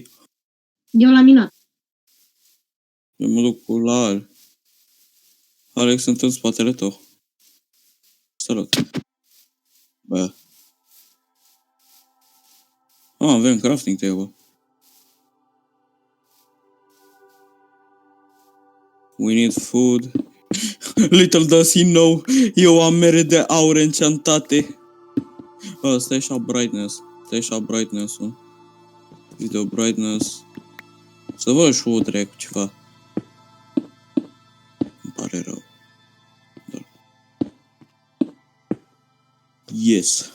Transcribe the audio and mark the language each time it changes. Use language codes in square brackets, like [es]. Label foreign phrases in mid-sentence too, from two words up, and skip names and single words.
[ro] Eu l-am minat. Eu mă duc cu la Alex, sunt în spatele tău. Salut. Bă. Avem [en] crafting table. We need food. Little does he know, [ro] eu am mere de aur enchantate. Stai așa brightness-ul. [en] Video brightness. [ro] Să văd și o dracu ceva. Îmi pare rău. Da. [en] Yes.